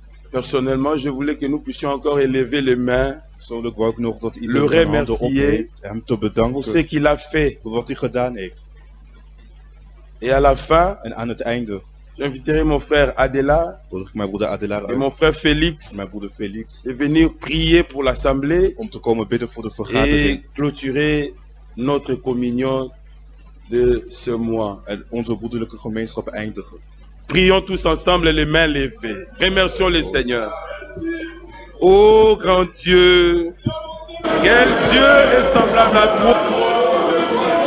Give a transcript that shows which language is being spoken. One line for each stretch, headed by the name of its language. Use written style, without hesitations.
French: Personnellement, je voulais que nous puissions encore élever les mains
Dutch: Persoonlijk wou ik nog dat
French: Le
Dutch: iedereen zijn handen
French: remercier
Dutch: opheeft. Hem te
French: pour ce
Dutch: bedanken
French: qu'il a fait.
Dutch: voor wat hij gedaan heeft.
French: Et à la fin,
Dutch: En aan het einde
French: j'inviterai mon frère Adela
Dutch: nodig ik mijn broeder Adelaar
French: et
Dutch: uit.
French: mon frère Félix
Dutch: En mijn broeder Felix.
French: de venir prier pour l'assemblée
Dutch: Om te komen bidden voor de
French: et
Dutch: vergadering.
French: clôturer notre communion de ce mois.
Dutch: En onze broederlijke gemeenschap eindigen.
French: Prions tous ensemble les mains levées. Remercions le Seigneur. Ô grand Dieu, quel Dieu est semblable à toi.